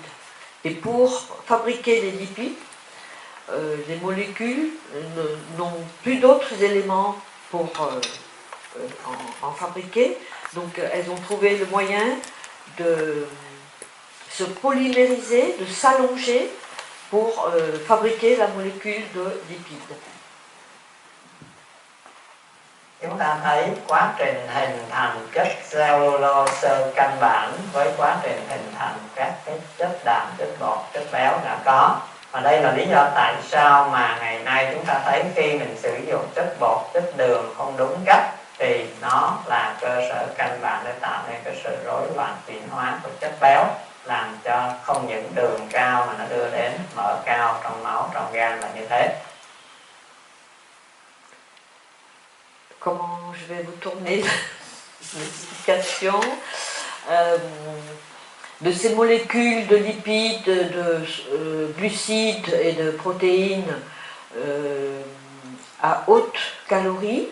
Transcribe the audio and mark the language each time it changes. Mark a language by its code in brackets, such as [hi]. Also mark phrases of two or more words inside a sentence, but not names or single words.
[fr] Et pour fabriquer les lipides, les molécules n'ont plus d'autres éléments pour en fabriquer, donc elles ont trouvé le moyen de se polymériser, de s'allonger pour fabriquer la molécule de lipides. [vi] Chúng ta thấy quá trình hình thành chất cellulose căn bản với quá trình hình thành các cái chất đạm, chất bột, chất béo đã có. Và đây là lý do tại sao mà ngày nay chúng ta thấy khi mình sử dụng chất bột, chất đường không đúng cách thì nó là cơ sở căn bản để tạo nên cái sự rối loạn chuyển hóa của chất béo, làm cho không những đường cao mà nó đưa đến mỡ cao trong máu, trong gan là như thế. [fr] Comment je vais vous tourner l'explication de ces molécules de lipides, de glucides et de protéines à haute calorie.